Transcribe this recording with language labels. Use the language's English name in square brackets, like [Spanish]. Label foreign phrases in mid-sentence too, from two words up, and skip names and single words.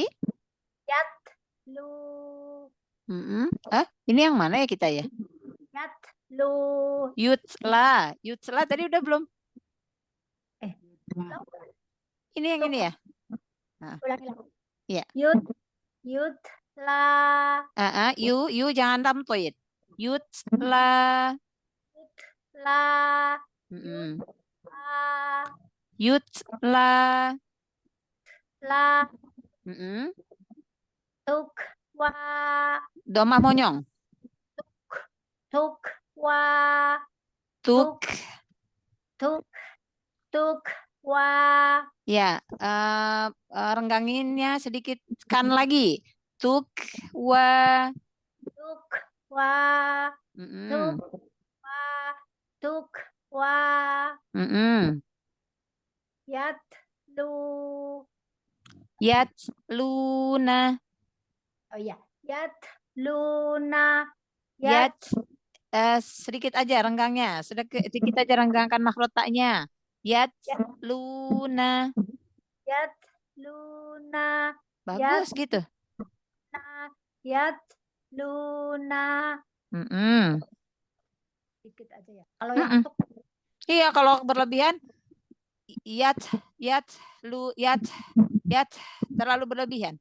[Arabic] Yat. Lu. [Indonesian] Ini yang mana ya kita ya? [Arabic] Yat. Lu. [Indonesian] Yutla tadi udah belum? Ini yang ini ya? Ulangi lagi. Iya. [Arabic] Yut la. [Indonesian] You jangan tamtoid. Yutla. [Arabic] La. Yutla. La. Tuk wa. Domah monyong. Tuk wa. Tuk. Wa. [Indonesian] Ya, rengganginnya sedikit kan lagi. [Arabic] Tuk wa. Tuk wa. Tuk wa. Yat lu. Yat luna. Oh iya, yat luna. Yat. [Indonesian] Sedikit aja renggangnya. Sedikit aja renggangkan makhraj taknya. [Arabic] Yat luna. Yat luna. [Indonesian] Bagus gitu. [Arabic] Yat luna. [Indonesian] Sedikit aja ya. Kalau yang tuk. Iya, kalau berlebihan yat terlalu berlebihan.